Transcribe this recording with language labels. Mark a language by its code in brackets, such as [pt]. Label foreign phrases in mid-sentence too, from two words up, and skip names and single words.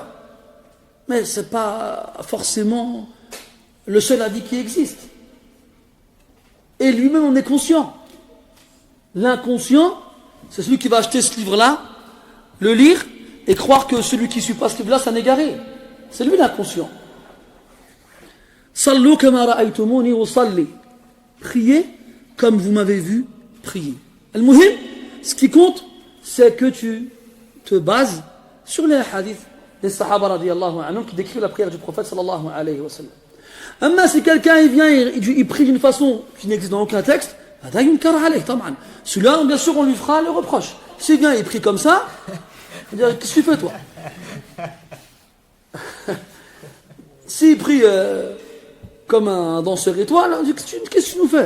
[fr] Mais ce n'est pas forcément le seul avis qui existe. Et lui-même en est conscient. L'inconscient, c'est celui qui va acheter ce livre-là, le lire et croire que celui qui ne suit pas ce livre-là, c'est un égaré. C'est lui l'inconscient. [ar] صلوا كما رأيتموني أصلي. [fr] Priez comme vous m'avez vu prier. Al-muhim, ce qui compte, c'est que tu te bases sur les hadiths des [ar] الصحابة رضي الله عنهم [fr] qui décrivent la prière du prophète [ar] صلى الله عليه وسلم. [fr] Amma si quelqu'un il vient, il prie d'une façon qui n'existe dans aucun texte, celui-là, bien sûr, on lui fera le reproche. S'il vient, il prie comme ça, il va dire, qu'est-ce que tu fais toi? S'il prie comme un danseur étoile, on dit, qu'est-ce que tu nous fais?